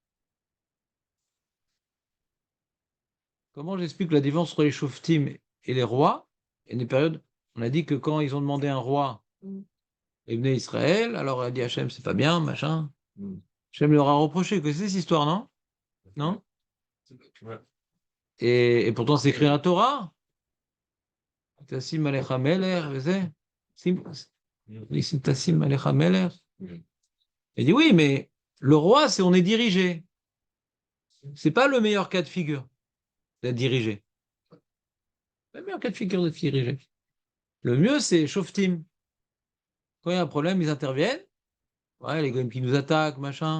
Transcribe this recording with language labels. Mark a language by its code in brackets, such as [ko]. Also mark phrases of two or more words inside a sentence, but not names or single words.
[fr] Comment j'explique la différence entre les Shoftim et les rois? Il y a des périodes, on a dit que quand ils ont demandé un roi, il venait Israël, alors il a dit Hachem, c'est pas bien, machin. Hachem leur a reproché que c'est cette histoire, non? Non? Et pourtant, c'est écrit dans la Torah. [he] תשים עליך מלך, תשים עליך מלך. [fr] Il dit oui, mais le roi, c'est on est dirigé. C'est pas le meilleur cas de figure d'être dirigé. Le meilleur cas de figure d'être dirigé. Le mieux, c'est Shoftim. Quand il y a un problème, ils interviennent. Ouais, les gars qui nous attaquent, machin.